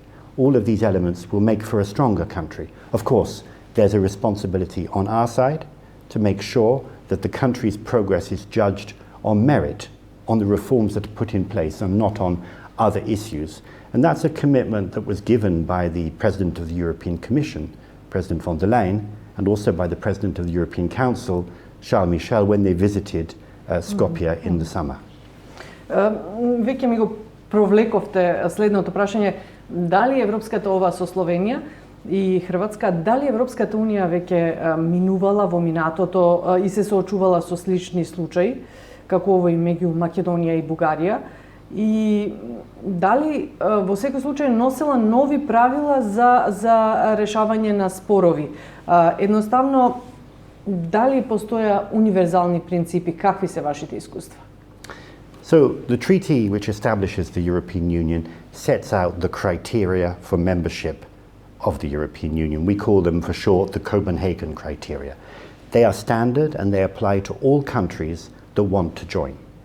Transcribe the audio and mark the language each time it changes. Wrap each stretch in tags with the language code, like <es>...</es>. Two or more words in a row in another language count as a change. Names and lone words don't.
<en>All of these elements will make for a stronger country. Of course, there's a responsibility on our side to make sure that the country's progress is judged on merit, on the reforms that are put in place and not on other issues. And that's a commitment that was given by the President of the European Commission, President von der Leyen, and also by the President of the European Council, Charles Michel, when they visited Skopje in the summer.</en> <mk>Веќе ми го провлековте следното прашање. Дали Европската ова со Словенија и Хрватска, дали Европската Унија веќе минувала во минатото и се соочувала со слични случаи, како овој меѓу Македонија и Бугарија? И дали во секој случај носела нови правила за решавање на спорови? Едноставно, дали постоја универзални принципи? Какви се вашите искуства?</mk> <en>So the treaty which establishes the European Union sets out the criteria for membership of the European Union. We call them for short the Copenhagen criteria. They are standard and they apply to all countries that want to join.</en>